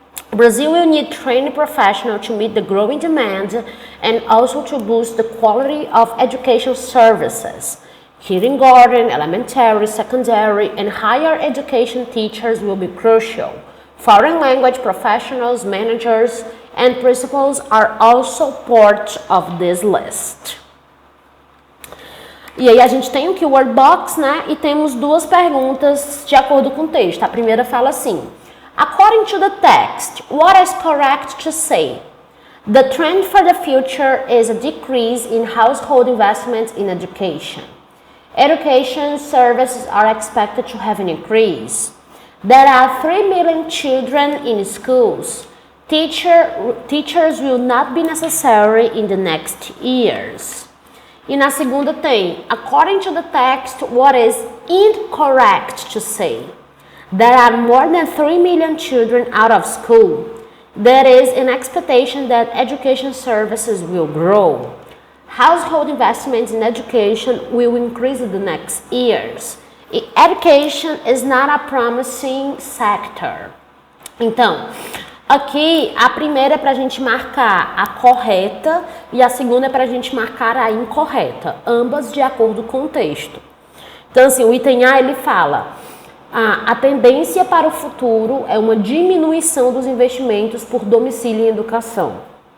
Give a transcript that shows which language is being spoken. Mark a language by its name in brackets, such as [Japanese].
[English] Brazil will need trained professionals to meet the growing demand and also to boost the quality of education services. Kindergarten, elementary, secondary, and higher education teachers will be crucial. Foreign language professionals, managers, and principals are also part of this list. [Portuguese] E aí a gente tem o Keyword Box, né? E temos duas perguntas de acordo com o texto. A primeira fala assim: [English] According to the text, what is correct to say? The trend for the future is a decrease in household investments in education. Education services are expected to have an increase. There are 3 million children in schools. Teachers will not be necessary in the next years. [Portuguese] E na segunda tem, [English] according to the text, what is incorrect to say? There are more than 3 million children out of school. There is an expectation that education services will grow. Household investments in education will increase in the next years. Education is not a promising sector. [Portuguese] Então, aqui a primeira é para a gente marcar a correta e a segunda é para a gente marcar a incorreta, ambas de acordo com o texto. Então, assim, o item A ele fala: a tendência para o futuro é uma diminuição dos investimentos por domicílio em educação.